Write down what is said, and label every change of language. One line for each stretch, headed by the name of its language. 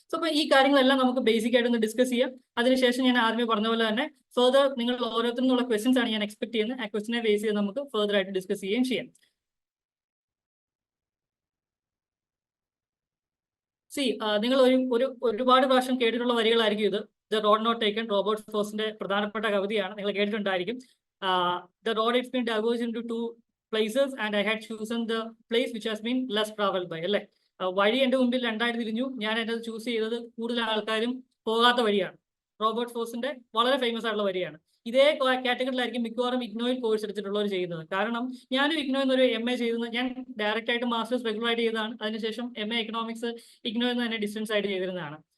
Malayalam: So അപ്പൊ ഈ കാര്യങ്ങളെല്ലാം നമുക്ക് ബേസിക് ആയിട്ട് ഒന്ന് ഡിസ്കസ് ചെയ്യാം. അതിനുശേഷം ഞാൻ ആദ്യമേ പറഞ്ഞ പോലെ തന്നെ ഫെർദർ നിങ്ങൾ ഓരോരുത്തരും നിന്നുള്ള ക്വസ്റ്റ്യൻസ് ആണ് ഞാൻ എക്സ്പെക്ട് ചെയ്യുന്നത്. ആ ക്വസ്റ്റിനെ ബേസ് ചെയ്ത് നമുക്ക് ഫെർദർ ആയിട്ട് ഡിസ്കസ് ചെയ്യുകയും ചെയ്യാം. നിങ്ങൾ ഒരുപാട് പ്രാവശ്യം കേട്ടിട്ടുള്ള വരികളായിരിക്കും ഇത്. The road not taken, Robert ഫ്രോസ്റ്റിന്റെ പ്രധാനപ്പെട്ട കവിതയാണ്, നിങ്ങൾ കേട്ടിട്ടുണ്ടായിരിക്കും.
English: The road it's been diverged into 2 places and I had chosen the place which has been less traveled by, അല്ലേ?
Malayalam: വഴി എൻ്റെ മുമ്പിൽ രണ്ടായിട്ട് തിരിഞ്ഞു, ഞാൻ എൻ്റെ ചൂസ് ചെയ്തത് കൂടുതൽ ആൾക്കാരും പോകാത്ത വഴിയാണ്. റോബർട്ട് ഫ്രോസ്റ്റിന്റെ വളരെ ഫേമസ് ആയിട്ടുള്ള വരിയാണ്. ഇതേ കാറ്റഗറിയിലായിരിക്കും മിക്കവാറും IGNOയിൽ കോഴ്സ് എടുത്തിട്ടുള്ളവർ ചെയ്യുന്നത്. കാരണം ഞാനും IGNOയിൽ നിന്നൊരു MA ചെയ്യുന്നത്, ഞാൻ ഡയറക്റ്റ് ആയിട്ട് മാസ്റ്റേഴ്സ് റെഗുലർ ആയിട്ട് ചെയ്തതാണ്. അതിനുശേഷം MA എക്കണോമിക്സ് IGNOയിൽ നിന്ന് തന്നെ ഡിസ്റ്റൻസ് ആയിട്ട് ചെയ്തിരുന്നതാണ്.